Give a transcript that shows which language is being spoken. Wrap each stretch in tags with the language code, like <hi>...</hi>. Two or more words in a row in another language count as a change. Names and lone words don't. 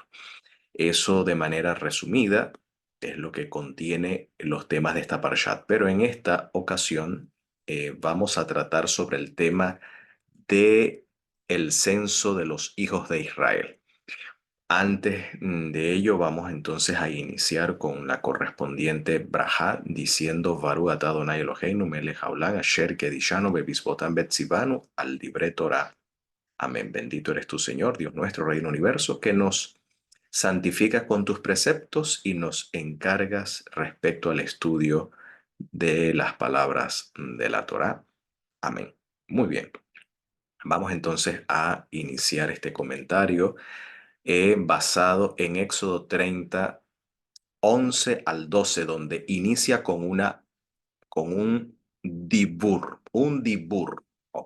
<es>Eso de manera resumida es lo que contiene los temas de esta parshat, pero en esta ocasión vamos a tratar sobre el tema de el censo de los hijos de Israel. Antes de ello, vamos entonces a iniciar con la correspondiente braja, diciendo</es> <he>ברוך אתה אדני אלהינו מלך העולם אשר קדשנו במצותיו וצונו על דברי תורה.</he> <es>Amén. Bendito eres tu Señor, Dios nuestro, Rey del universo, que nos santificas con tus preceptos y nos encargas respecto al estudio de las palabras de la Torah. Amén. Muy bien. Vamos entonces a iniciar este comentario basado en Éxodo 30, 11 al 12, donde inicia con un dibur, ¿ok?</es>